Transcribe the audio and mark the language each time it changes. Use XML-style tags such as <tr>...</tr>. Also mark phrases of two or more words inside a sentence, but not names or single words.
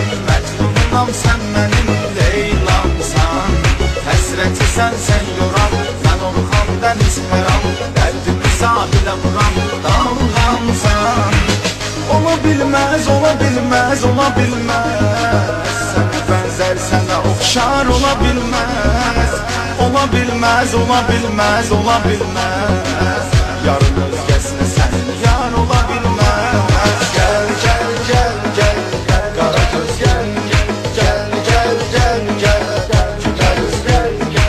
<az>Məcnunam sən mənim, Leylamsan. Həsrəti sən yoram, mən Orxan dəniz həram. Dərdimi sahilə vuram, dalğamsan.</az> <tr>Olabilmez, olabilmez, olabilmez. Sana benzer, sana okşar olabilmez. Olabilmez, olabilmez, olabilmez. Yarın özgesine senin yar olabilmez. Gel, gel, gel, gel, gel, kara göz gel, gel, gel, gel, gel, gel, güzel göz gel, gel.</tr>